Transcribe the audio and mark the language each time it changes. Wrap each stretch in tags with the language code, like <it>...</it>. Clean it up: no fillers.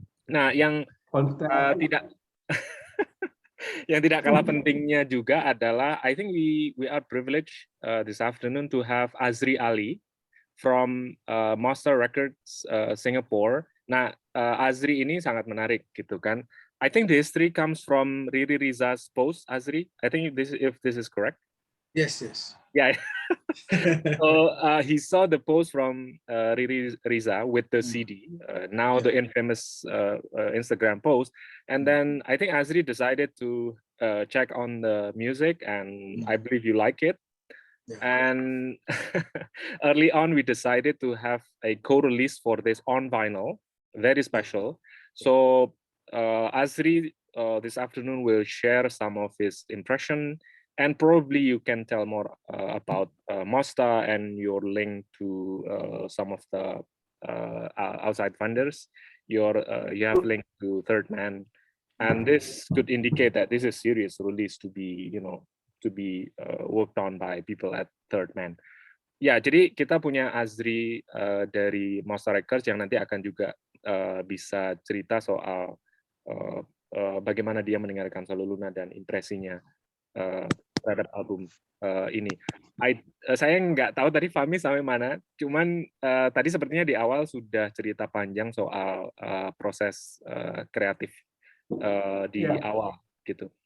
<id>Nah, yang tidak yang tidak kalah pentingnya juga adalah</id> <en>I think we are privileged this afternoon to have Azri Ali from Monster Records Singapore.</en> <id>Nah, Azri ini sangat menarik gitu kan.</id> <en>I think the history comes from Riri Riza's post, Azri. I think if this is correct. Yes. Yeah. So he saw the post from Riri Riza with the CD, now the infamous Instagram post, and then I think Azri decided to check on the music, and I believe you like it. Yeah. And early on, we decided to have a co-release for this on vinyl, very special. So Azri this afternoon will share some of his impression, and probably you can tell more about Mosta and your link to some of the outside funders. You have link to Third Man, and this could indicate that this is serious release to be to be worked on by people at Third Man.</en> <id>Ya, jadi kita punya Azri dari Monster Records yang nanti akan juga bisa cerita soal bagaimana dia mendengarkan Solo Luna dan impresinya terhadap album ini. Saya nggak tahu tadi Fahmi sampai mana, cuman tadi sepertinya di awal sudah cerita panjang soal proses kreatif di awal gitu.</id>